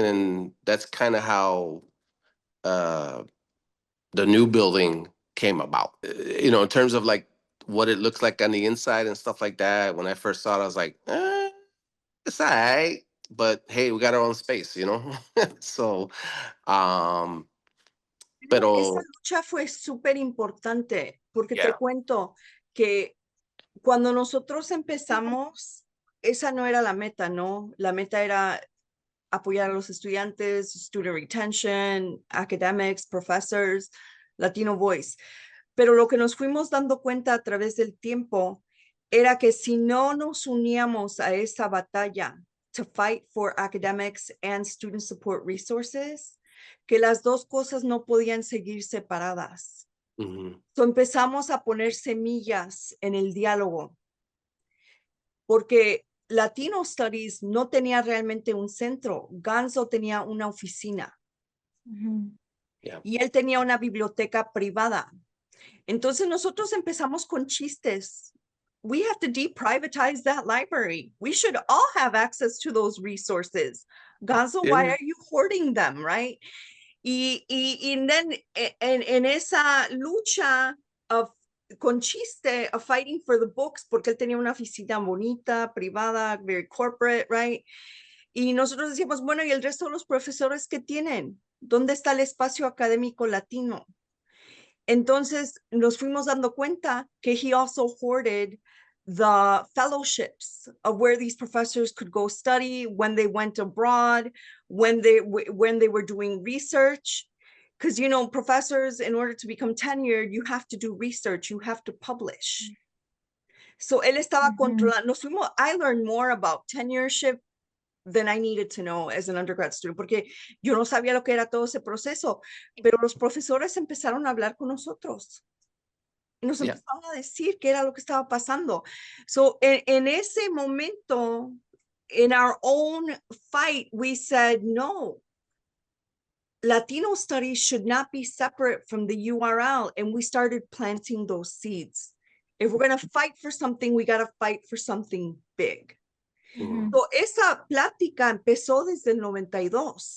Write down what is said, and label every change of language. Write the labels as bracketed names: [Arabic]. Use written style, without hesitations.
[English] And that's kind of how the new building came about. In terms of like what it looks like on the inside and stuff like that. When I first saw it, I was like, it's all right. But hey, we got our own space, So, [Spanish] Pero esa pero lucha fue súper importante porque te [English] yeah. [Spanish] cuento que cuando nosotros empezamos, esa no era la meta, ¿no? La meta era apoyar a los estudiantes, [English] student retention, academics, professors, Latino voice. [Spanish] Pero lo que nos fuimos dando cuenta a través del tiempo era que si no nos uníamos a esa batalla [English] to fight for academics and student support resources, [Spanish] que las dos cosas no podían seguir separadas. Mhm. So empezamos a poner semillas en el diálogo, porque Latino Studies no tenía realmente un centro. Ganso tenía una oficina. [English] Yeah. [Spanish] Y él tenía una biblioteca privada. Entonces nosotros empezamos con chistes. [English] We have to deprivatize that library. We should all have access to those resources. Ganso, why Yeah. are you hoarding them, right? [Spanish] Y [English] then [Spanish] en esa lucha con chiste [English] of fighting for the books, [Spanish] porque él tenía una oficina bonita, privada, [English] very corporate, right? [Spanish] Y nosotros decíamos, bueno, ¿y el resto de los profesores que tienen? ¿Dónde está el espacio académico latino? Entonces nos fuimos dando cuenta que [English] he also hoarded the fellowships of where these professors could go study when they went abroad, when they were doing research. Because, professors, in order to become tenured, you have to do research, you have to publish. [Spanish] So él estaba controlando. [English] I learned more about tenureship than I needed to know as an undergrad student, [Spanish] porque yo no sabía lo que era todo ese proceso, pero los profesores empezaron a hablar con nosotros. Nos empezaron a decir qué era lo que estaba pasando. [English] So, [Spanish] en ese momento, [English] in our own fight, we said, no, Latino studies should not be separate from the URL. And we started planting those seeds. If we're going to fight for something, we got to fight for something big. [Spanish] So, esa plática empezó desde el 92.